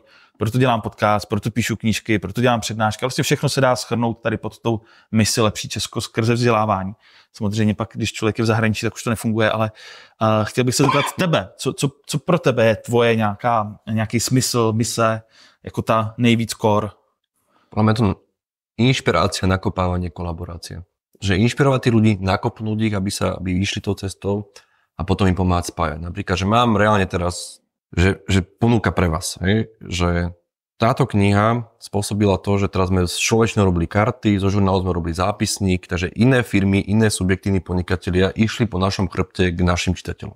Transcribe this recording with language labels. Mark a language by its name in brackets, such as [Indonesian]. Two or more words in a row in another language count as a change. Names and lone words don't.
[Czech] Proto dělám podcast, proto píšu knížky, proto dělám přednášky. Vlastně všechno se dá shrnout tady pod tou misi lepší Česko skrze vzdělávání. Samozřejmě pak, když člověk je v zahraničí, tak už to nefunguje, ale chtěl bych se zeptat tebe, co pro tebe je tvoje nějaký smysl, mise, jako ta nejvíc core? [Slovak] Podľa mňa to inšpirácia, nakopávanie, kolaborácia. Že inšpirovať tí ľudí, nakopnúť ich, aby išli tou cestou a potom im pomáhať spájať. Napríklad, že mám reálne teraz, že ponúka pre vás, hej? Že táto kniha spôsobila to, že teraz sme z človečného robili karty, zo žurnálu sme robili zápisník, takže iné firmy, iné subjektívni podnikatelia išli po našom chrbte k našim čitateľom.